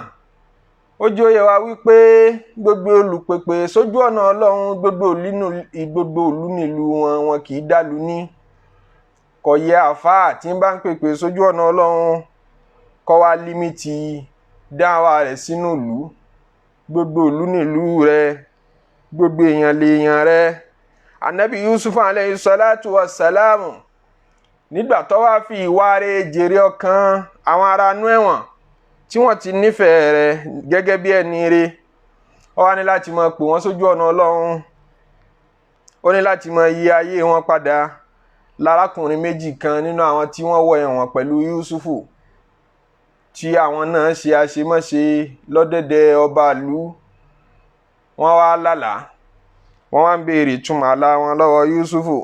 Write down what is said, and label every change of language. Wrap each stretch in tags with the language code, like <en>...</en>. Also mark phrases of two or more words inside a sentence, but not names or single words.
<yo>ó jẹ́ ó yé wa wípé gbogbo olùpèpè sójú ọ̀nà ọlọ́run gbogbo ìlú nílùú wọn kì í dàlú ní. kò yẹ àfáà tí ń bá ń pèpè sójú ọ̀nà ọlọ́run kó wá límìtì dáwà rẹ̀ sínú ìlú. gbogbo ìlú nílùú rẹ̀, gbogbo èèyàn lèèyàn rẹ̀. Ànábì Yusuf</yo> <ar>عليه الصلاة والسلام</ar> <yo>nígbà tó wá fi ìwà rẹ̀ jèrè ọkàn àwọn ará inú ẹ̀wọ̀n tí wọ́n ti nífẹ̀ẹ́ rẹ̀ gẹ́gẹ́ bí ẹni rẹ̀, ó wá ní láti máa pè wọ́n sójú ọ̀nà ọlọ́run. ó ní láti máa yí ayé wọn padà. lárákùnrin méjì kan nínú àwọn tí wọ́n wọ ẹ̀wọ̀n pẹ̀lú Yusufu tí àwọn náà ṣe àṣemáṣe lọ́dẹ̀dẹ̀ ọba ìlú, wọ́n wá lálàá, wọ́n wá ń béèrè ìtumọ̀ àlá wọn lọ́wọ́ Yusufu.</yo>